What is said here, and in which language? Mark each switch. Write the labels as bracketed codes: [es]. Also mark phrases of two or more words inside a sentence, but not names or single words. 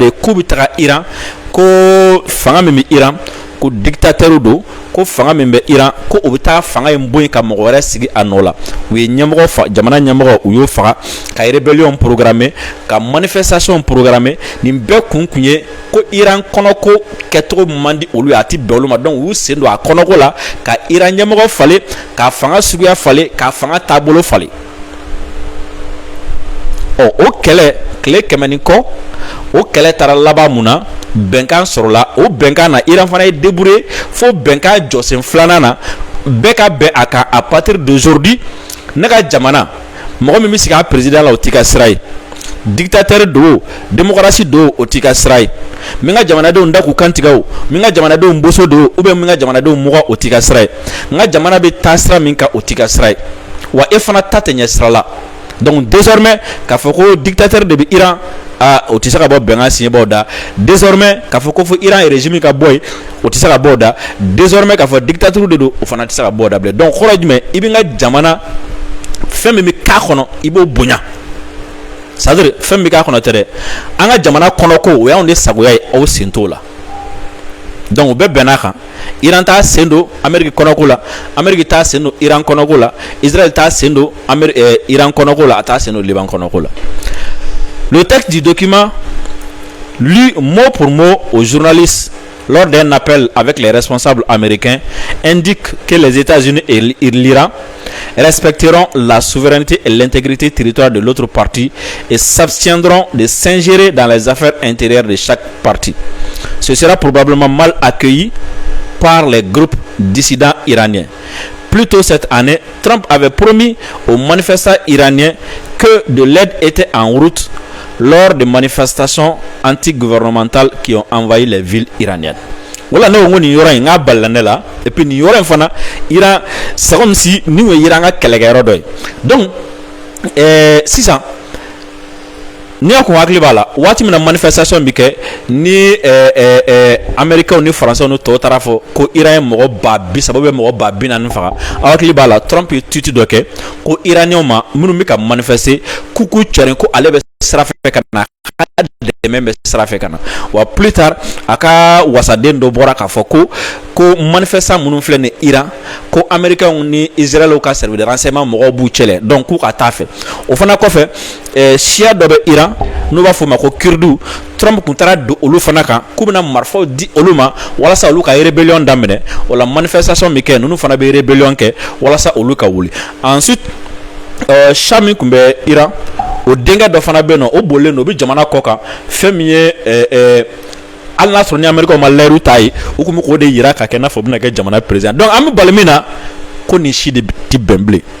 [bm] de k'u bɛ taga Iran ko fanga min bɛ Iran ko dictateur do ko fanga min bɛ Iran ko o bɛ taa fanga in bɔ yen ka mɔgɔ wɛrɛ sigi a nɔ la u ye ɲɛmɔgɔ jamana ɲɛmɔgɔ u y'o faga ka [fr] rébellion programmé [bm] ka [fr] manifestation programmé [bm] nin bɛɛ kun ye ko Iran kɔnɔko kɛcogo man di olu ye a ti bɛn olu ma donc u y'u sen don a kɔnɔko la ka Iran ɲɛmɔgɔ falen ka fanga suguya falen ka fanga taabolo falen o kɛlɛ tile 100 ni kɔ o kɛlɛ taara laban mun na bɛnkan sɔrɔla o bɛnkan na Iran fana ye débrouillé fo bɛnkan jɔsen filanan na bɛɛ ka bɛn a kan [fr] à partir d'aujourd'hui [bm] ne ka jamana mɔgɔ min bɛ sigi a président la o t'i ka sira ye dictateur do démocratie do o t'i ka sira ye min ka jamanadenw da k'u kantigɛ o min ka jamanadenw boso do [fr] ou bien [bm] min ka jamanadenw mɔgɔ o t'i ka sira ye n ka jamana bɛ taa sira min kan o t'i ka sira ye wa e fana ta tɛ ɲɛ sira la [fr] donc désormais [bm] k'a fɔ ko dictateur de bɛ Iran o tɛ se ka bɔ bɛnkan siɲɛbaw da désormais k'a fɔ ko fo Iran régime ka bɔ yen o tɛ se ka bɔ o da désormais k'a fɔ dictature de don o fana tɛ se ka bɔ o da bilen donc kɔrɔ ye jumɛn i bɛ n ka jamana fɛn min bɛ k'a kɔnɔ i b'o bonya c'est-à-dire fɛn min bɛ k'a kɔnɔ tɛ dɛ an ka jamana kɔnɔko o y'anw de sagoya ye aw sen t'o la donc u bɛɛ bɛnn'a kan Iran t'a sen don Amérique kɔnɔko la Amérique t'a sen don Iran kɔnɔko la Israël t'a sen don Iran kɔnɔko la a t'a sen don Liban kɔnɔko la. [fr] Le texte du document, lu mot pour mot aux journalistes lors d'un appel avec les responsables américains, indique que les États-Unis et l'Iran respecteront la souveraineté et l'intégrité territoriale de l'autre partie et s'abstiendront de s'ingérer dans les affaires intérieures de chaque partie. Ce sera probablement mal accueilli par les groupes dissidents iraniens. Plus tôt cette année, Trump avait promis aux manifestants iraniens que de l'aide était en route lors des manifestations anti-gouvernementales qui ont envahi les villes iraniennes. Voilà, nous avons une [bm] yɔrɔ balanela [fr] et puis [bm] ni yɔrɔ fana Iran [fr] c'est comme si nous [bm] Iran ka kɛlɛkɛyɔrɔ dɔ ye. Donc sisan ni y'a kun hakili b'a la waati min na manifestation bi kɛ ni américains ni français ni tɔw taara fɔ ko Iran ye mɔgɔ 30,000 mɔgɔ 40,000 faga aw hakili b'a la Trump ye tweet dɔ kɛ ko Iraniens ma minnu bɛ ka manifester k'u k'u cɛrin ko ale bɛ sira fɛ ka na dɛmɛ bɛ sira fɛ ka na wa plus tard a ka wasaden dɔ bɔra k'a fɔ ko manifestant minnu filɛ ni Iran ko américains ni Israël ka [fr] service de renseignement [bm] mɔgɔw b'u cɛlɛ donc k'u ka taa fɛ o fana kɔfɛ siya dɔ bɛ Iran n'u b'a fɔ ma ko Kurdu Trump kun taara don olu fana kan k'u bɛna marifaw di olu ma walasa olu ka rébellion daminɛ o la manifestation min kɛ ninnu fana bɛ rébellion kɛ walasa olu ka wuli ensuite Shah min kun bɛ Iran o denkɛ dɔ fana bɛ yen nɔ o bolilen don o bɛ jamana kɔ kan fɛn min ye hali n'a sɔrɔ ni Américains ma layiru ta ye u kun bɛ k'o de yira ka kɛ i n'a fɔ u bɛna kɛ jamana président donc an bɛ bali min na ko nin si de ti bɛn bilen